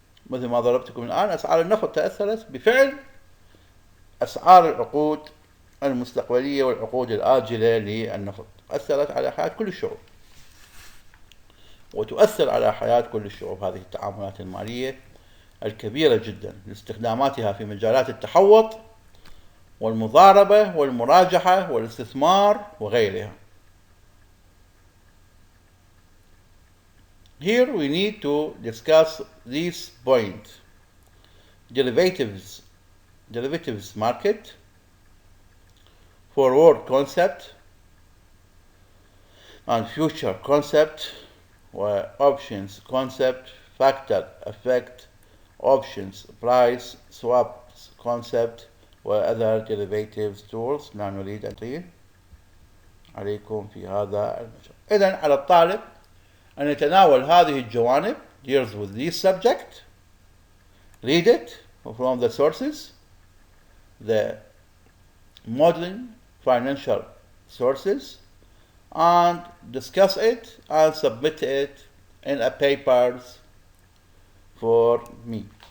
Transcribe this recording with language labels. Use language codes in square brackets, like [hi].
[ar] مثل ما ضربتكم الآن، أسعار النفط تأثرت بفعل أسعار العقود المستقبلية والعقود الآجلة للنفط، أثرت على حياة كل الشعوب، وتؤثر على حياة كل الشعوب هذه التعاملات المالية الكبيرة جدا لاستخداماتها في مجالات التحوط والمضاربة والمراجحة والاستثمار وغيرها. [en] Here we need to discuss this point: derivatives market, forward concept and future concept, options concept, factor effect, options price, swaps concept, وother derivatives tools. [ar] لا نريد أن نطيل عليكم في هذا المجال. إذن على الطالب أن يتناول هذه الجوانب [en] deals with this subject, read it from the sources, the modeling financial sources, and discuss it and submit it in a papers for me.